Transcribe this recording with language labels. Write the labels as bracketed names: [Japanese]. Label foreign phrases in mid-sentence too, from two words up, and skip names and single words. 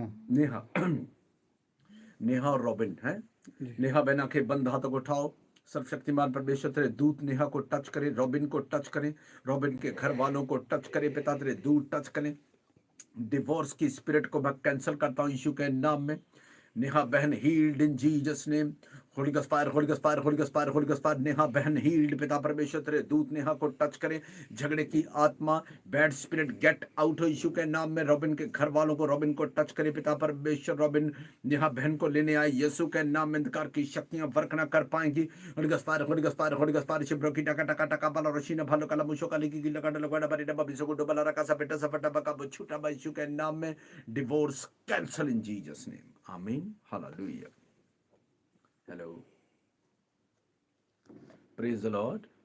[Hindi] नेहा नेहा और रॉबिन है। नेहा बहना के बंद हाथों को उठाओ। सर्वशक्तिमान परमेश्वर तेरे दूत नेहा को टच करें, रॉबिन को टच करें, रॉबिन के घर वालों को टच करें। पिता तेरे दूत टच करें। डिवोर्स की स्पिरिट को मैं कैंसिल करता हूं यीशु के नाम में। [English] नेहा बहन healed in Jesus name. Holy Ghost fire, Holy Ghost fire, Holy Ghost fire, Holy Ghost fire. [Hindi] नेहा बहन हील्ड। पिता परमेश्वर तेरे दूत नेहा को टच करें। झगड़े की आत्मा, [English] bad spirit get out [Hindi] हो यीशु के नाम में। रॉबिन के घर वालों को, रॉबिन को टच करें। पिता परमेश्वर रॉबिन नेहा बहन को लेने आए यीशु के नाम में। अंधकार की शक्तियां वर्क ना कर पाएंगी। [English] Holy Ghost fire, Holy Ghost fire, Holy Ghost fire. शिब्रो की टका टका टका बाला रशीना भालो कला मुशो काली की लगा लगा बड़ी डब्बा बिसो को डबला रखा सा बेटा सा फटा बका छूटा बा यीशु के नाम में। divorce cancel in Jesus name. Amen hallelujah. Hello, praise the Lord.